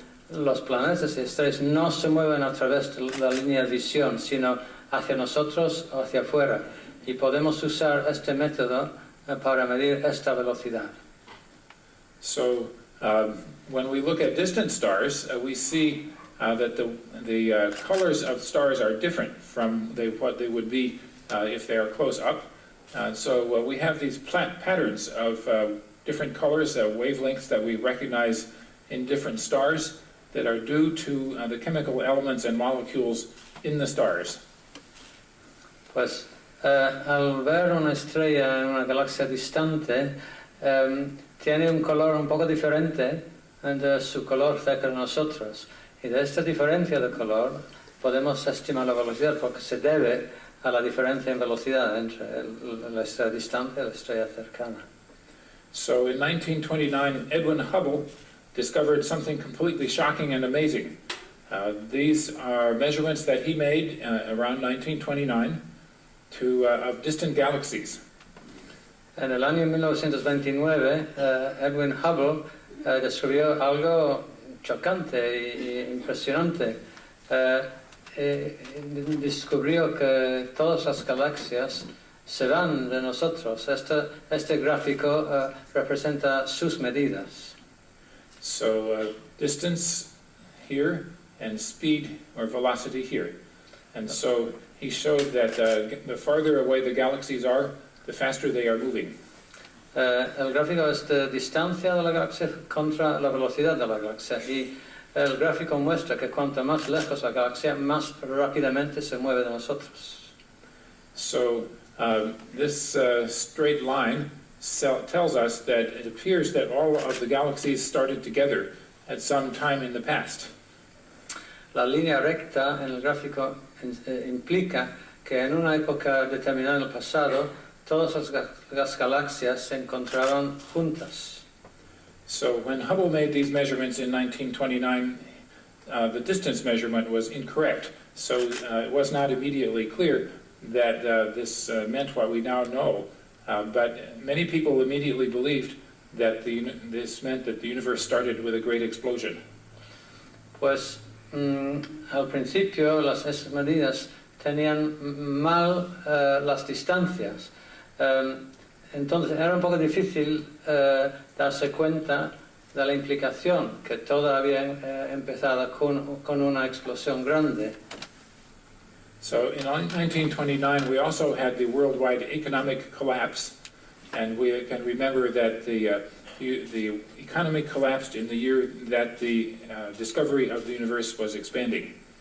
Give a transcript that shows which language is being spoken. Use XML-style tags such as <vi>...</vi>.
<es>Los planetas y estrellas no se mueven a través de la línea de visión, sino hacia nosotros o hacia afuera. Y podemos usar este método para medir esta velocidad.</es> <en>So when we look at distant stars, we see that the colors of stars are different from what they would be if they are close up. So we have these patterns of different colors, wavelengths that we recognize in different stars that are due to the chemical elements and molecules in the stars.</en> <es>Pues al ver una estrella en una galaxia distante, tiene un color un poco diferente de su color cerca de nosotros. Y de esta diferencia de color podemos estimar la velocidad porque se debe a la diferencia en velocidad entre la estrella distante y la estrella cercana.</es> <en>So in 1929, Edwin Hubble discovered something completely shocking and amazing. These are measurements that he made around 1929 of distant galaxies.</en> <es>En el año 1929, Edwin Hubble descubrió algo chocante e impresionante. Descubrió que todas las galaxias se van de nosotros. Este gráfico representa sus medidas.</es> <en>So distance here and speed or velocity here. And so he showed that the farther away the galaxies are, the faster they are moving.</en> <es>El gráfico es de distancia de la galaxia contra la velocidad de la galaxia, y el gráfico muestra que cuanto más lejos la galaxia, más rápidamente se mueve de nosotros.</es> <en>So this straight line tells us that it appears that all of the galaxies started together at some time in the past.</en> <es>La línea recta en el gráfico implica que en una época determinada en el pasado, todas las galaxias se encontraron juntas.</es> <en>So when Hubble made these measurements in 1929, the distance measurement was incorrect. So it was not immediately clear that this meant what we now know. But many people immediately believed that this meant that the universe started with a great explosion.</en> <es>Pues al principio esas medidas tenían mal las distancias. Entonces era un poco difícil darse cuenta de la implicación que todo había empezado con una explosión grande.</es> <en>So in 1929 we also had the worldwide economic collapse, and we can remember that the economy collapsed in the year that the discovery of the universe was expanding.</en>